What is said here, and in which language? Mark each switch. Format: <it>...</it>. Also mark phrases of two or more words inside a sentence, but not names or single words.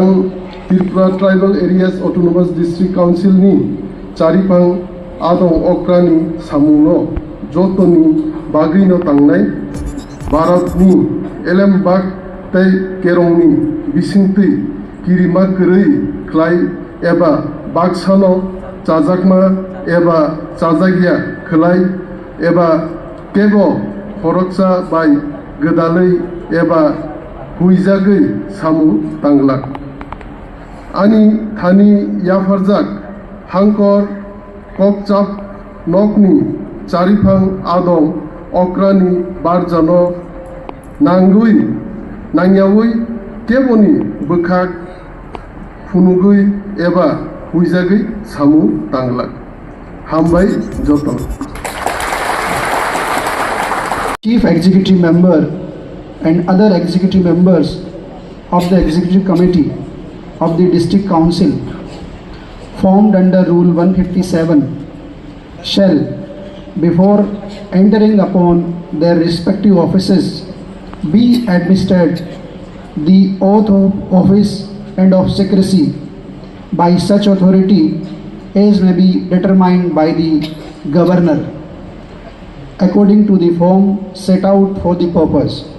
<trp>Tripura Tribal Areas Autonomous District Council ni charipang adong okrani samungno jotoni bagrino tangnai Bharatni Elambag tai kerongni bisingti kirima krei klai eba bagsano चाजाकमा एबा चाजागिया खोलाय एबा केबो खरकसा बाय गोदालै एबा हुइजागै सामु तांलाक आनी थानी याफारजाक हांकर ककचाप नकनी चारिफां आदं अक्रानी बारजानो नांगुई नांयावै केबोनी बोखाक फुनुगै एबा हुइजागै सामु तांलाक हामबाय जतन</trp> <en>Chief Executive Member and other executive members of the Executive Committee of the District Council formed under Rule 157 shall, before entering upon their respective offices, be administered the oath of office and of secrecy by such authority as may be determined by the Governor, according to the form set out for the purpose.</en>